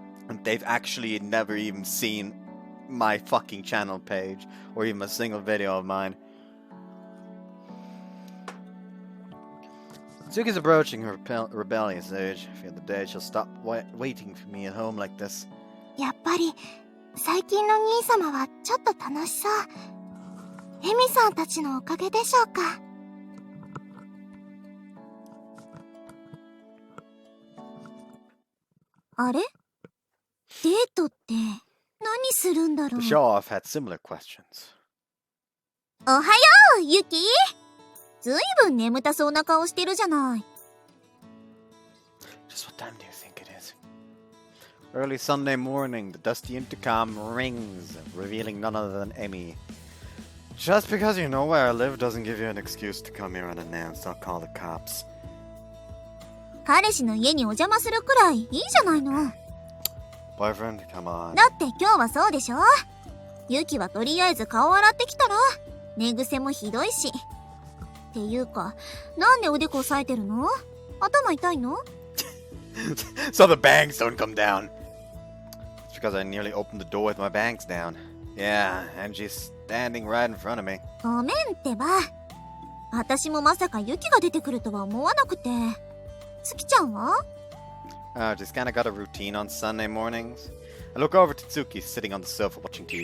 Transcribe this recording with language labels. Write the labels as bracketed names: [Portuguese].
[English] And they've actually never even seen my fucking channel page or even a single video of mine. Suki's approaching her rebellious age. I fear the day she'll stop waiting for me at home like this. [Japanese] やっぱり最近の兄様はちょっと楽しそう。エミさんたちのおかげでしょうか。あれ？デートって何するんだろう。 [English] The show-off had similar questions. [Japanese] おはよう、ユキ。ずいぶん眠たそうな顔してるじゃない。 [English] Just what time do you think it is? Early Sunday morning, the dusty intercom rings, revealing none other than Emi. Just because you know where I live doesn't give you an excuse to come here unannounced. I'll call the cops. [Japanese] 彼氏の家にお邪魔するくらいいいじゃないの。 [English] Boyfriend, come on. [Japanese] だって今日はそうでしょ。ユキはとりあえず顔洗ってきたら。寝癖もひどいし。っていうか、なんでおでこ押さえてるの？頭痛いの？ [English] So the bangs don't come down. It's because I nearly opened the door with my bangs down. Yeah, and she's standing right in front of me. [Japanese] ごめんってば。私もまさかユキが出てくるとは思わなくて。月ちゃんは？ [English] Just kinda got a routine on Sunday mornings. I look over to Tsuki sitting on the sofa watching TV.